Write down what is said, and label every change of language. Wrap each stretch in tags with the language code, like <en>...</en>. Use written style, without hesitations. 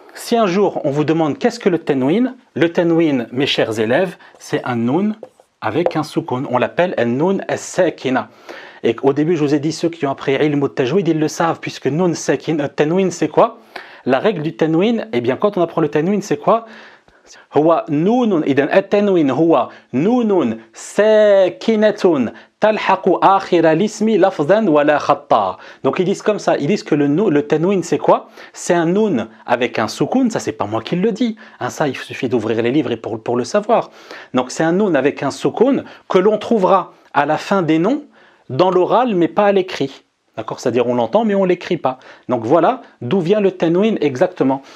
<fr>Si un jour on vous demande qu'est-ce que le tanwin, mes chers élèves, c'est un nun avec un soukoun. On l'appelle un nun as-sakina. Et au début, je vous ai dit, ceux qui ont appris ilm al-tajwid, ils le savent, puisque nun sakin, tanwin, c'est quoi? La règle du tanwin, eh bien, quand on apprend le tanwin, c'est quoi?</fr> <ar>هو نون إذا التنوين هو نون ساكنة تلحق آخر الاسم لفظا ولا خطا.</ar> <fr>Donc ils disent comme ça, ils disent que le tanwin c'est quoi? C'est un nun avec un soukoun, ça c'est pas moi qui le dis, hein, ça il suffit d'ouvrir les livres et pour le savoir. Donc c'est un nun avec un soukoun que l'on trouvera à la fin des noms dans l'oral mais pas à l'écrit. D'accord, c'est-à-dire on l'entend mais on ne l'écrit pas. Donc voilà d'où vient le tanwin exactement.</fr>